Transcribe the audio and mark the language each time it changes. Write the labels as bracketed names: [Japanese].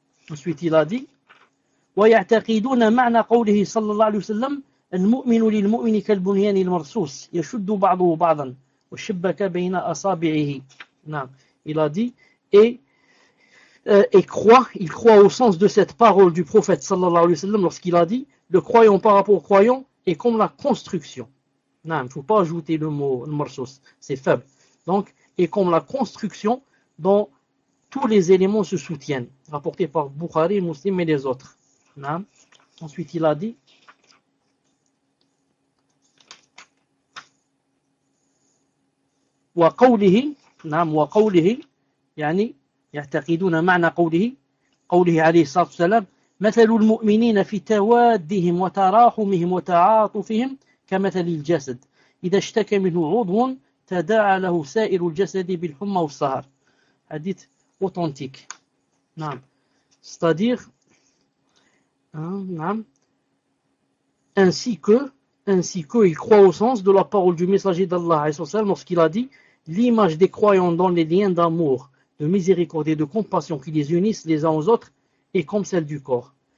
[French] Ensuite, il a dit [Arabic] ويعتقدون معنى قوله صلى الله عليه وسلم المؤمن للمؤمن كالبنيان المرصوص يشد بعضه بعضا وشبك بين أصابعه. نعم. [French] Il a dit, il croit au sens de cette parole du prophète sallallahu alayhi wa sallam lorsqu'il a dit, le croyant par rapport au croyant est comme la construction. Non, il ne faut pas ajouter le mot marsous, c'est faible. Donc, est comme la construction dont tous les éléments se soutiennent, rapporté par Bukhari, Muslim et les autres. Non. Ensuite, il a dit, wa qawlihi. [Arabic] نعم وقوله يعني يعتقدون معنى قوله عليه الصلاة والسلام مثل المؤمنين في توادهم وتراحمهم وتعاطفهم كمثل الجسد إذا اشتكى منه عضو تداعى له سائر الجسد بالحمى والسهر. حديث اوثنتيك. نعم. [French] C'est-à-dire, نعم. Ainsi que, il croit au sens de la parole du messager d'Allah, lorsqu'il a dit, l'image des croyants dans les liens d'amour, de miséricorde et de compassion qui les unissent les uns aux autres est comme celle du corps.